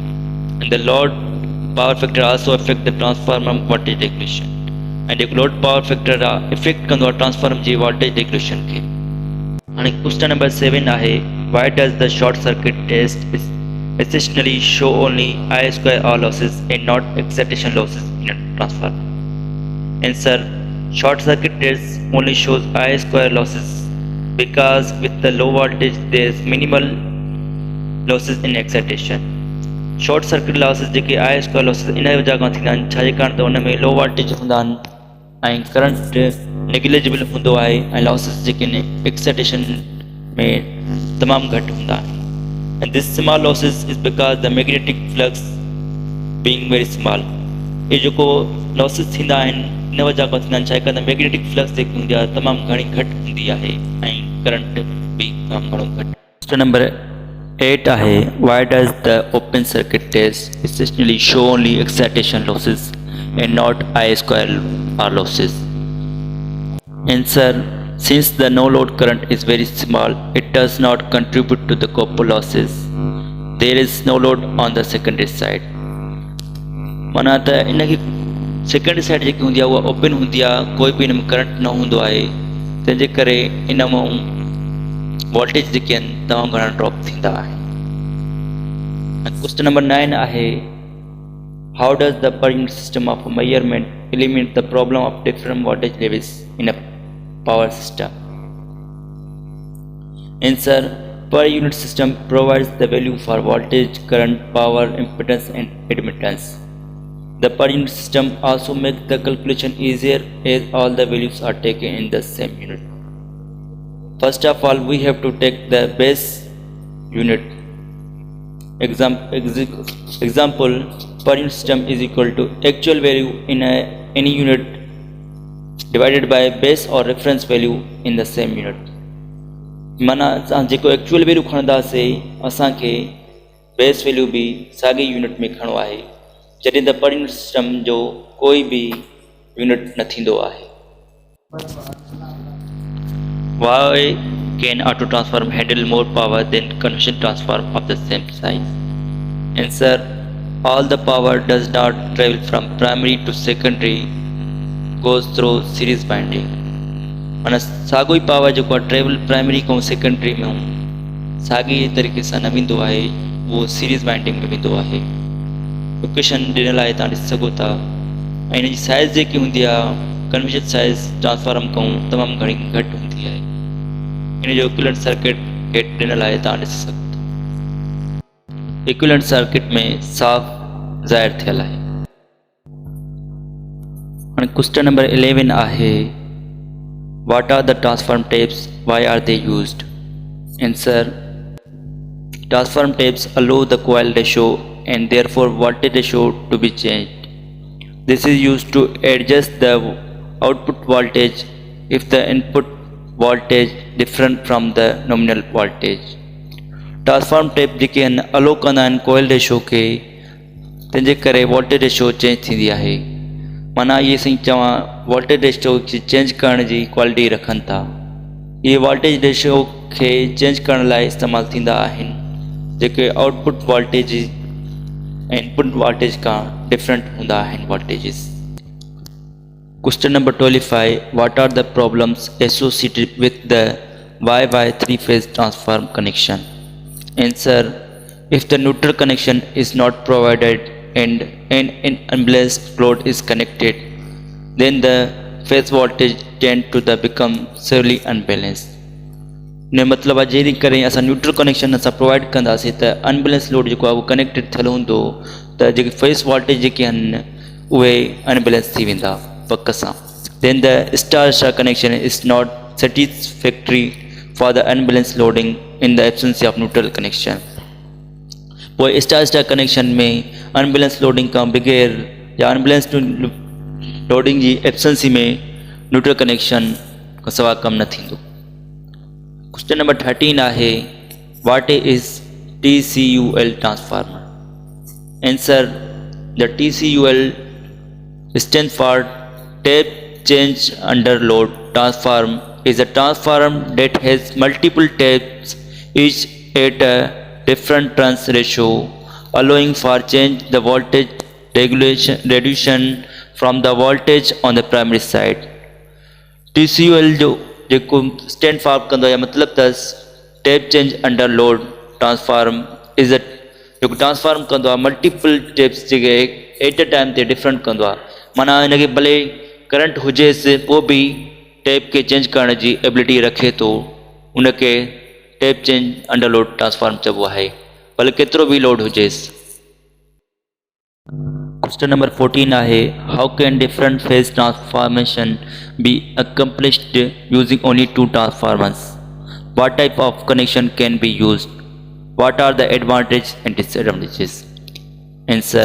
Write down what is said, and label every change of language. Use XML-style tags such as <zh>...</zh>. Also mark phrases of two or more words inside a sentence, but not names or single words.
<en>And the load power factor also affect the transformer voltage regulation.</en> <sd>ऐं जेको</sd> <en>load power factor</en> <sd>आहे इफेक्ट कंदो आहे ट्रांसफार्मर जी</sd> <en>voltage regulation</en> <sd>खे.</sd> <en>हाणे question number 7 आहे why does the short circuit test essentially show only I square R losses and not excitation losses in a transformer? Answer: short circuit test only shows I square losses because with the low voltage there is minimal losses in excitation. short circuit losses</en> <sd>जेके</sd> <en>I square losses</en> <sd>इन वजह खां थींदा आहिनि छाजे कारण त उन में</sd> <en>low voltage</en> <sd>हूंदा आहिनि ऐं</sd> <en>current negligible</en> <sd>हूंदो आहे ऐं लॉसेस जेके आहिनि एक्साइटेशन में तमामु घटि हूंदा आहिनि.</sd> <en>And this small losses is because the magnetic flux being very small.</en> <sd>इहे जेको लॉसेस थींदा आहिनि इन वजह खां थींदा आहिनि छाहे करे त</sd> <en>magnetic flux</en> <sd>जेकी हूंदी आहे तमामु घणी घटि हूंदी आहे ऐं करंट बि तमामु घणो घटि.</sd> <en>question number 8 आहे why does the open circuit test essentially show only excitation losses and not I square R losses? Answer: since the no load current is very small, it does not contribute to the copper losses. There is no load on the secondary side.</en> <sd>माना त इन खे</sd> <en>secondary side</en> <sd>जेकी हूंदी आहे उहा ओपन हूंदी आहे कोई बि इन में करंट न हूंदो आहे तंहिंजे करे इन मां वोल्टेज जेके आहिनि तमामु घणा ड्रॉप थींदा आहिनि.</sd> <en>question number 9 आहे how does the per unit system of measurement eliminate the problem of different voltage levels in a power system? Answer: per unit system provides the value for voltage, current, power, impedance and admittance. The per unit system also makes the calculation easier as all the values are taken in the same unit. First of all, we have to take the base unit. Example: per unit system is equal to actual value in any unit divided by base or reference value in the same unit.</en> <sd>माना असां जेको</sd> <en>actual value</en> <sd>खणंदासीं असांखे</sd> <en>base value</en> <sd>बि साॻी यूनिट में खणो आहे जॾहिं त</sd> <en>per unit system</en> <sd>जो कोई बि यूनिट न थींदो आहे.</sd> <en>Why can auto transformer handle more power than conventional transformer of the same size? Answer: all the power does not travel from primary to secondary, goes through series winding.</en> <sd>माना साॻियो ई पावर जेको आहे</sd> <en>travel primary</en> <sd>खां सेकेंडरी में साॻी तरीक़े सां न वेंदो आहे उहो</sd> <en>series winding</en> <sd>में वेंदो आहे. लोकेशन ॾिनल आहे तव्हां ॾिसी सघो था ऐं हिन जी साइज़ जेकी हूंदी आहे</sd> <en>conventional size transformer</en> <sd>खां तमामु घणी घटि हूंदी आहे. हिन जो</sd> <en>equivalent circuit</en> <sd>हेठि ॾिनल आहे तव्हां ॾिसी सघो था.</sd> <en>equivalent circuit</en> <sd>में साफ़ ज़ाहिर थियल आहे.</sd> <en>हाणे question number 11 आहे what are the transform tapes, why are they used? Answer: transform tapes allow the coil ratio and therefore voltage ratio to be changed. This is used to adjust the output voltage if the input voltage different from the nominal voltage. transform tape</en> <sd>जेके आहिनि अलो कंदा आहिनि</sd> <en>coil ratio</en> <sd>खे, तंहिंजे करे</sd> <en>voltage ratio change</en> <sd>थींदी आहे। माना इहे साईं चवां</sd> <en>voltage ratio</en> <sd>खे चेंज करण जी क्वालिटी रखनि था। इहे</sd> <en>voltage ratio</en> <sd>खे चेंज करण लाइ इस्तेमालु थींदा आहिनि जेके</sd> <en>output voltage</en> <sd>ऐं</sd> <en>input voltage</en> <sd>खां डिफरेंट हूंदा आहिनि वोल्टेजिस।</sd> <en>Question number 25. What are the problems associated with the YY three-phase transform connection? Answer. If the neutral connection is not provided and an unbalanced load is connected, then the phase voltage tend to become severely unbalanced.</en> <sd>ने मतलब आहे जहिड़ी करे असां</sd> <en>neutral connection</en> <sd>असां प्रोवाइड कंदासीं त</sd> <en>unbalance load</en> <sd>जेको आहे उहो कनेक्टेड थियल हूंदो त जेके</sd> <en>phase voltage</en> <sd>जेके आहिनि उहे अनबैलेंस थी वेंदा पक सां।</sd> <en>Then the star star connection is not satisfactory for the unbalance loading in the absence of neutral connection.</en> <sd>पोइ</sd> <en>star star connection</en> <sd>में</sd> <en>unbalance loading</en> <sd>खां बग़ैर या</sd> <en>unbalance loading</en> <sd>जी एब्सेंसी में</sd> <en>neutral connection</en> <sd>खां सवाइ कमु न थींदो।</sd> <en>Question number 13 आहे What is TCUL transformer? Answer. The TCUL stands for tape change under load transform is a transformer that has multiple tapes each at a different turns ratio, allowing for change the voltage reduction from the voltage on the primary side. TCUL जो जेको stand for</en> <sd>कंदो आहे मतिलबु अथसि</sd> <en>tape change under load transform is a जेको ट्रांसफॉर्म</en> <sd>कंदो आहे</sd> <en>multiple tapes जेके at a time ते डिफरेंट</en> <sd>कंदो आहे। माना हिनखे भले करंट हुजेसि पोइ बि टेप खे चेंज करण जी एबिलिटी रखे थो, उनखे</sd> <en>tape change under load transform</en> <sd>चइबो आहे, भले केतिरो बि लोड हुजेसि।</sd> <en>Question number 14 आहे How can different phase transformation be accomplished using only two transformers? What type of connection can be used? What are the advantages and disadvantages? Answer.</en>